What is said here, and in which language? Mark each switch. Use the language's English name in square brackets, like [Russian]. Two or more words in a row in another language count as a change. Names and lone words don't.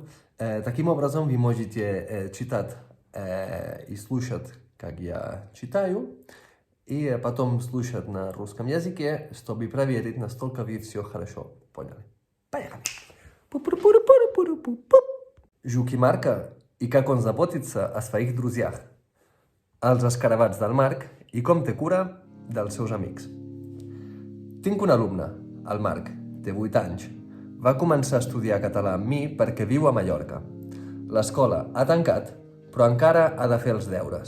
[Russian] Таким образом, вы можете читать и слушать, как я читаю, и потом слушать на русском языке, чтобы проверить, насколько вы все хорошо поняли. Поехали! Жук и Марка, и как он заботится о своих друзьях. [Catalan] Els escarabats del Marc i com té cura dels seus amics. Tinc un alumne, el Marc, té 8 anys. Va començar a estudiar català amb mi perquè viu a Mallorca. L'escola ha tancat, però encara ha de fer els deures.